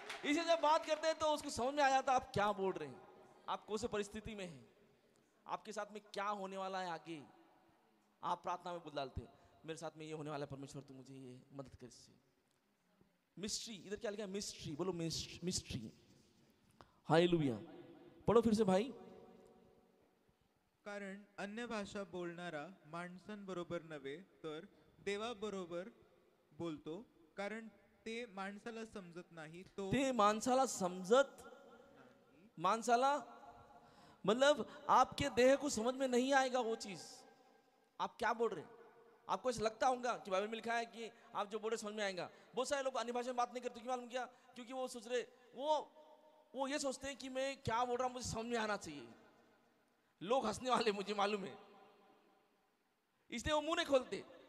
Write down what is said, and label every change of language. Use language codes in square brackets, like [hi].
[hi] इसे जब बात करते हैं तो उसको समझ में आ जाता आप क्या बोल रहे हैं, आप कौन सी परिस्थिति में हैं, आपके साथ में क्या होने वाला है आगे। आप प्रार्थना में बोल डालते हैं, मेरे साथ में ये होने वाला है परमेश्वर, तू मुझे ये मदद कर इससे। मिस्ट्री, इधर क्या लिखा है, मिस्ट्री, बोलो मिस्ट्री। हालेलुया, पढ़ो फिर से भाई। [mr] कारण अन्य भाषा बोलणारा माणसांबरोबर नव्हे तर देवाबरोबर बोलतो, कारण ते माणसाला समजत नाही, तो ते माणसाला समजत, [hi] माणसाला मतलब आपके देह को समझ में नहीं आएगा वो चीज आप क्या बोल रहे हैं। आपको ऐसा लगता होगा कि बाइबल में लिखा है कि आप जो बोल रहे समझ में आएगा। बहुत सारे लोग अन्य भाषा में बात नहीं करते, क्यों मालूम क्या, क्योंकि वो सोच रहे, वो ये सोचते हैं कि मैं क्या बोल रहा हूं मुझे समझ में आना चाहिए, लोग हंसने वाले मुझे मालूम है, इसलिए वो मुंह नहीं खोलते।